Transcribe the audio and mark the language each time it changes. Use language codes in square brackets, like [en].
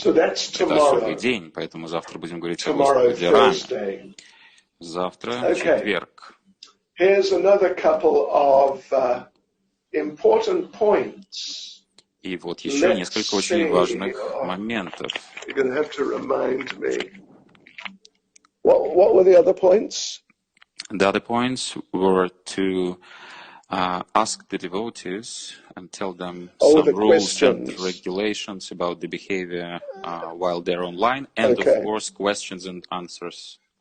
[ru] Это особый день, поэтому завтра будем говорить о Господе Раме. Завтра четверг. [en] Here's another couple of important points. [ru] И вот еще несколько очень важных моментов. [en] You're going to have to remind me. What were the other points? The other points were to ask the devotees and tell them some rules and regulations about the behavior while they're online, and of course questions and answers.